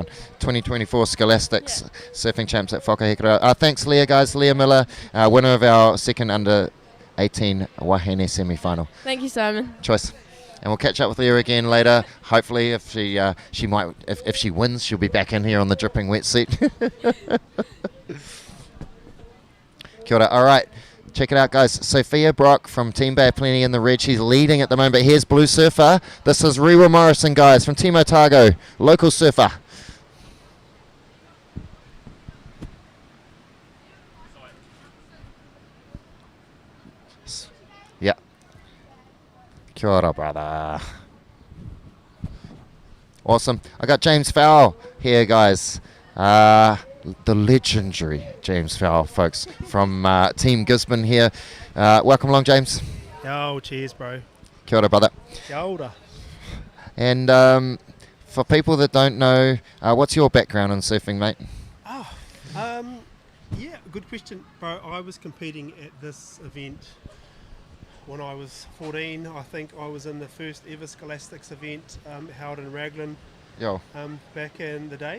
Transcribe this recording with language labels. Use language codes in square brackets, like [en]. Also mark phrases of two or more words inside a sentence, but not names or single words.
[en] 2024 Scholastics surfing champs at Whakahekura. Thanks, Leah, guys. Leah Miller, winner of our second under 18 Wahine semi-final. Thank you, Simon. Choice. And we'll catch up with Leah again later. Hopefully, if she wins, she'll be back in here on the dripping wetsuit. [mi] Kia ora. [en] All right, check it out, guys. Sophia Brock from Team Bay Plenty in the red. She's leading at the moment. But here's Blue Surfer. This is Rewa Morrison, guys, from Team Otago, local surfer. Yeah. [mi] Kia ora, [en] brother. Awesome. I got James Fowle here, guys. The legendary James Fowle, folks, from Team Gisborne here. Welcome along, James. Oh, cheers, bro. [mi] Kia ora, brother. Kia ora. [en] And for people that don't know, what's your background in surfing, mate? Yeah, good question, bro. I was competing at this event when I was 14. I think I was in the first ever Scholastics event held in Raglan back in the day.